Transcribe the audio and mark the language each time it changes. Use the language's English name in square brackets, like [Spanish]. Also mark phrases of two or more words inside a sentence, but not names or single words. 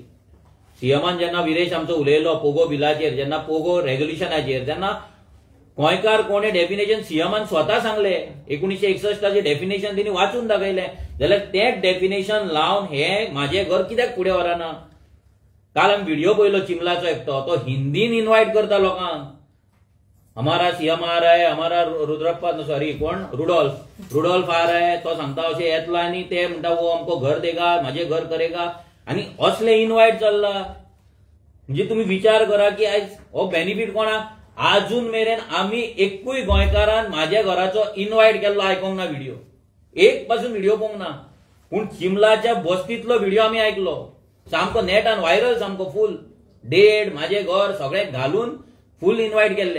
[Konkani] सीएमान जेन्ना विरेश आमचो उलयलो पोगो बिलाचेर जेन्ना पोगो रेग्युलेशनाचेर तेन्ना गोंयकार कोणे डेफिनेशन सीएमान स्वता सांगले 1961 डेफिनेशन तिणी वाचून दाखयलें जाल्यार तें डेफिनेशन लावन हे म्हाजें घर कित्याक फुडें व्हरना. काल आमी व्हिडिओ पळयलो चिमलाचो एकटो तो हिंदीन इन्वायट करता लोकांक [Hindi] हमारा सीएम आ रहा है हमारा रुद्रप्पा सॉरी [Konkani] कोण [Hindi] रुडॉल्फ आ रहा है [Konkani] तो सांगता अशें येतलो आनी ते म्हणटा [Hindi] वो हमको घर देगा म्हाजे घर करेगा [Konkani] आनी असले इन्वायट चल्ला. म्हणजे तुम्ही विचार करा की आयज हो बेनिफीट कोणाक आजून मेरेन आमी एकूय गोंयकारान म्हाज्या घराचो इन्वायट केल्लो आयकोंक ना व्हिडिओ एक पासून व्हिडिओ पळोवंक ना. पूण चिमलाच्या बस्तींतलो व्हिडिओ आमी आयकलो सामको नेटान व्हायरल सामको फूल डेट म्हाजे घर सगळें घालून फूल इन्वायट केल्ले.